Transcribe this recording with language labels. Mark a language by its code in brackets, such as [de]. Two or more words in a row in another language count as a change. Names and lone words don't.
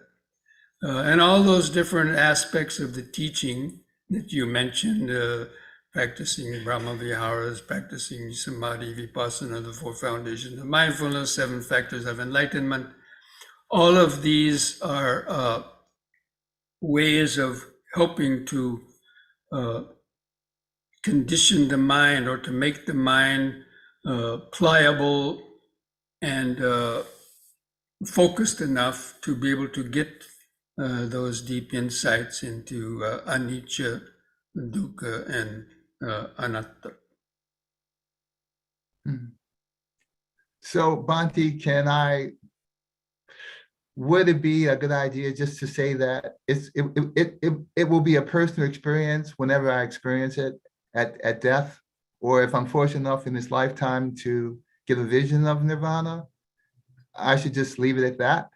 [en] And all those different aspects of the teaching that you mentioned, practicing [pi] Brahma Viharas, [en] practicing Samadhi, Vipassana, the four foundations of mindfulness, 7 factors of enlightenment, all of these are ways of helping to condition the mind, or to make the mind pliable and focused enough to be able to get those deep insights into anicca, dukkha, and anatta. So, Bhante, would it be a good idea just to say that it will be a personal experience whenever I experience it at death, or if I'm fortunate enough in this lifetime to get a vision of nirvana, I should just leave it at that?